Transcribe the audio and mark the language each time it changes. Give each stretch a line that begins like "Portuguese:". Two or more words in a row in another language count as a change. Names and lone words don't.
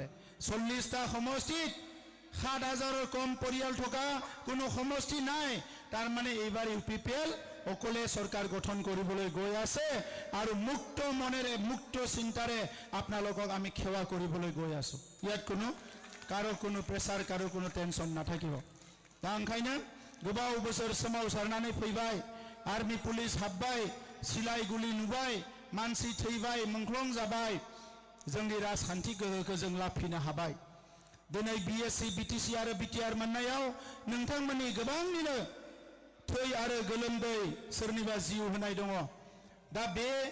Assamese: 40টা সমষ্টিত 7,000ৰ কম পৰিয়াল থকা কোনো সমষ্টি নাই। তাৰ মানে এইবাৰ UPPL অকলে চৰকাৰ গঠন কৰিবলৈ গৈ আছে আৰু মুক্ত মনেৰে মুক্ত চিন্তাৰে আপোনালোকক আমি সেৱা কৰিবলৈ গৈ আছো ইয়াত কাৰো কোনো প্ৰেছাৰ কাৰো কোনো টেনচন নাথাকিব
Bodo: दा ओंखायनो गोबाव बोसोर सोमावसारनानै फैबाय आर्मी पुलिस हाबबाय सिलाय गुलि नुबाय मानसि थैबाय मुंख्लं जाबाय जोंनि राजखान्थि गोहोखौ जों लाफिनो हाबाय दिनै BSc BTC आरो BTR मोननायाव नोंथांमोननि गोबांनिनो थै आरो गोलोमदै सोरनिबा जिउ होनाय दङ दा बे